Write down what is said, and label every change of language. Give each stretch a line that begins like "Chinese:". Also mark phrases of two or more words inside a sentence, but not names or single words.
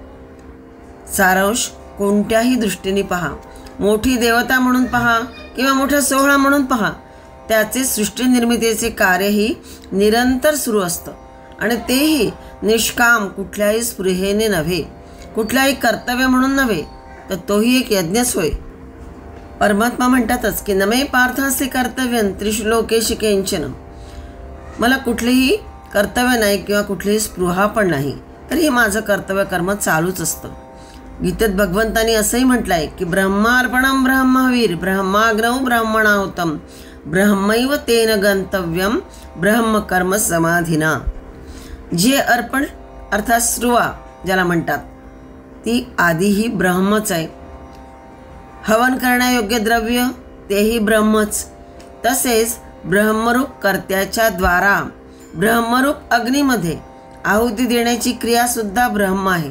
Marathi: सारांश कोणत्याही दृष्टीने पहा, मोठी देवता म्हणून पहा किंवा मोठा सोहळा म्हणून पहा, त्याचे सृष्टी निर्मितीचे कार्यही निरंतर सुरू असतं आणि तेही निष्काम, कुठल्याही स्पृहेने नव्हे, कुठल्याही कर्तव्य म्हणून नव्हे, तर तोही एक यज्ञच होय. परमात्मा म्हणतातच की
Sanskrit: नमे पार्थासे कर्तव्यं त्रिषु लोकेषु किंचन.
Marathi: मला कुठलेही कर्तव्य नाही किंवा कुठलीही स्पृहा पण नाही, तरी हे माझं कर्तव्य कर्म चालूच असतं. गीतेत भगवंतांनी असंही म्हटलं आहे की
Sanskrit: ब्रह्मार्पणं ब्रह्मवीर ब्रह्माग्नौ ब्रह्मणाहुतं ब्रह्मैव तेन गंतव्यम ब्रह्मकर्म समाधिना.
Marathi: जे अर्पण अर्थात स्रुवा ज्याला म्हणतात ती आधीही ब्रह्मच आहे. हवन करण्यायोग्य द्रव्य तेही ब्रह्मच. तसेच ब्रह्मरूप कर्त्याच्या द्वारा ब्रह्मरूप अग्नीमध्ये आहुती देण्याची क्रियासुद्धा ब्रह्म आहे.